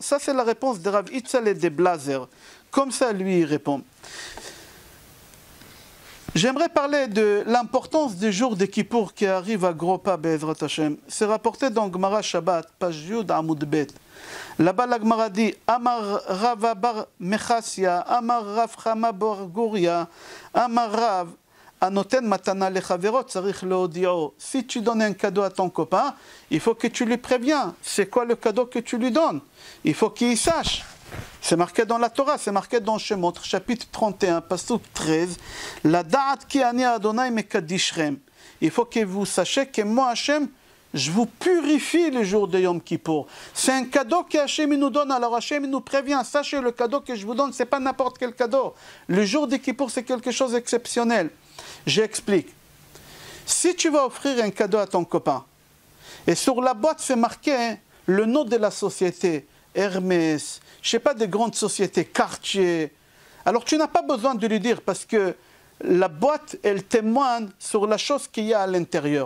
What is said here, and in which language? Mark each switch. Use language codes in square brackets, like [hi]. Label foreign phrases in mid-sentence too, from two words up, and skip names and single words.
[fr] Ça c'est la réponse de Rav Itzaleh de Blazer. Comme ça lui il répond. J'aimerais parler de l'importance des jours de Kippour qui arrivent à gros pas, [he] בעזרת השם. [fr] C'est rapporté dans Gemara Shabbat, page [he] י' עמוד ב. [fr] Là-bas, la Gemara dit [he] אמר רב בר מחסיא, אמר רב חמא בר גוריא, אמר רב הנותן מתנה לחבירו צריך להודיעו. [fr] Si tu donnes un cadeau à ton copain, il faut que tu lui préviens. C'est quoi le cadeau que tu lui donnes? Il faut qu'il sache. C'est marqué dans la Torah, c'est marqué dans Shemot, chapitre 31, pasuk 13. [he] לדעת כי אני ה' מקדשכם. [fr] Il faut que vous sachiez que moi, Hachem, je vous purifie le jour de Yom Kippour. C'est un cadeau que Hachem nous donne. Alors Hachem nous prévient, sachez le cadeau que je vous donne, ce n'est pas n'importe quel cadeau. Le jour de Kippour, c'est quelque chose d'exceptionnel. J'explique. Si tu vas offrir un cadeau à ton copain, et sur la boîte c'est marqué le nom de la société, Hermès, je ne sais pas, des grandes sociétés, Cartier, alors tu n'as pas besoin de lui dire parce que la boîte, elle témoigne sur la chose qu'il y a à l'intérieur.